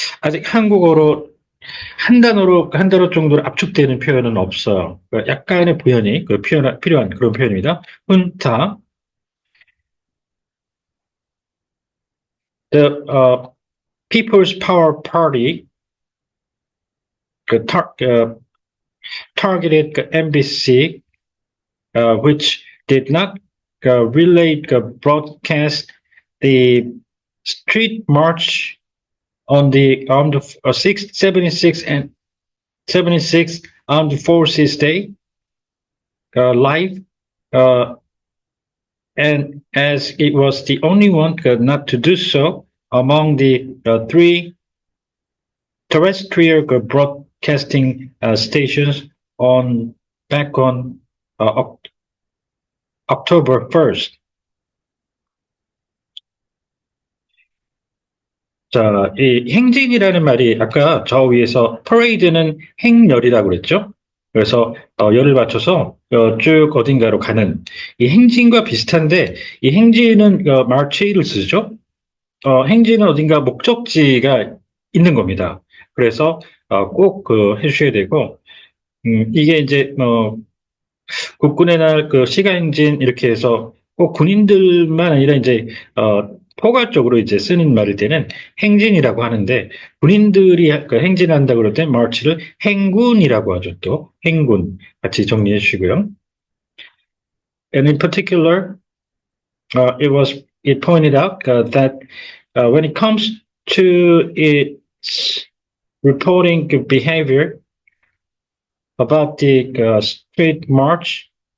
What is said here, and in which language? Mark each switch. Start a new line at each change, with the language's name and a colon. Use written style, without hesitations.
Korean: 아직 한국어로 한 단어 정도로 압축되는 표현은 없어요. 그러니까 약간의 부연이 필요한 그런 표현입니다. 훈타.
English: the People's Power Party targeted NBC, which did not relay broadcast the street march on the 76 and 76 Armed Forces Day live, and as it was the only one not to do so among the three terrestrial broadcasting stations back on October 1st.
Korean: 자, 이 행진이라는 말이 아까 저 위에서 퍼레이드는 행렬이라고 그랬죠? 그래서 열을 맞춰서 쭉 어딘가로 가는 이 행진과 비슷한데 이 행진은 march를 쓰죠. 행진은 어딘가 목적지가 있는 겁니다. 그래서 꼭 해주셔야 되고 이게 이제 국군의 날 시가행진 이렇게 해서 꼭 군인들만 아니라 이제 포괄적으로 이제 쓰는 말일 때는 행진이라고 하는데 군인들이 행진한다 그럴 때 march를 행군이라고 하죠. 또 행군 같이 정리해 주시고요.
English: And in particular, it pointed out that when it comes to its reporting behavior about the street march,